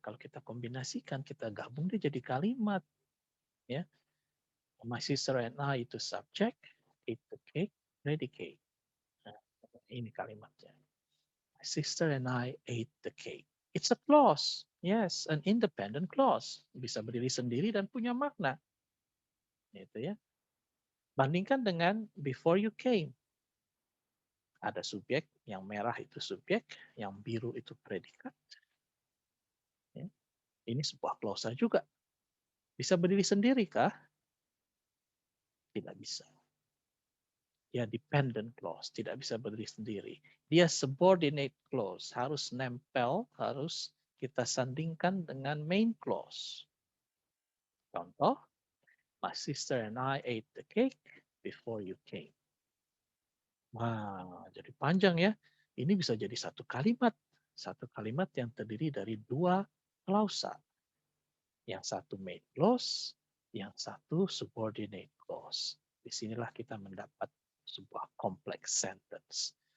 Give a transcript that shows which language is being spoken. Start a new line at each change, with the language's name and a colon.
Indonesian: Kalau kita kombinasikan, kita gabung dia jadi kalimat. Ya.
English: My sister and I
Indonesian: itu
English: subject, ate the cake, predicate.
Indonesian: Nah, ini kalimatnya.
English: My sister and I ate the cake. It's a clause. Yes, an independent clause.
Indonesian: Bisa berdiri sendiri dan punya makna. Itu ya. Bandingkan dengan
English: before you came.
Indonesian: Ada subjek, yang merah itu subjek, yang biru itu predikat. Ya. Ini sebuah klausa juga. Bisa berdiri sendiri kah? Tidak bisa. Dia dependent clause, tidak bisa berdiri sendiri. Dia subordinate clause, harus nempel, harus kita sandingkan dengan main clause. Contoh,
English: my sister and I ate the cake before you came.
Indonesian: Wah, jadi panjang ya. Ini bisa jadi satu kalimat. Satu kalimat yang terdiri dari dua klausa. Yang satu main clause, yang satu subordinate clause. Disinilah kita mendapat sebuah complex sentence.